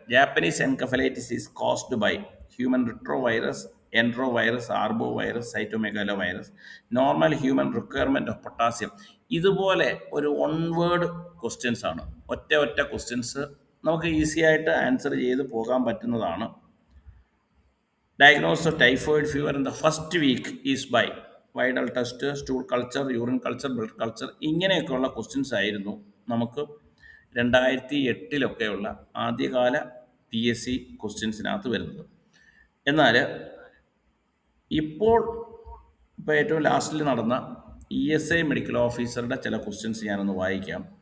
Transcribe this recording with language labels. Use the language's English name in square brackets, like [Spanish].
[English] Japanese encephalitis is caused by human retrovirus, enterovirus, arbo virus, cytomegalo virus. Normal human requirement of potassium. [Malayalam] ഇതുപോലെ ഒരു one word questions ആണ്, ഒറ്റ questions നമുക്ക് easy ആയിട്ട് answer ചെയ്ത് പോകാൻ പറ്റുന്നതാണ്. [English] Diagnosis of typhoid fever in the first week is by Widal test, stool culture, urine culture, blood culture. [Malayalam] ഇങ്ങനെയൊക്കെയുള്ള ക്വസ്റ്റ്യൻസ് ആയിരുന്നു നമുക്ക് 2008 ആദ്യകാല PSC ക്വസ്റ്റ്യൻസിനകത്ത് വരുന്നത്. എന്നാൽ ഇപ്പോൾ ഏറ്റവും ലാസ്റ്റിൽ നടന്ന ESI മെഡിക്കൽ ഓഫീസറുടെ ചില ക്വസ്റ്റ്യൻസ് ഞാനൊന്ന് വായിക്കാം.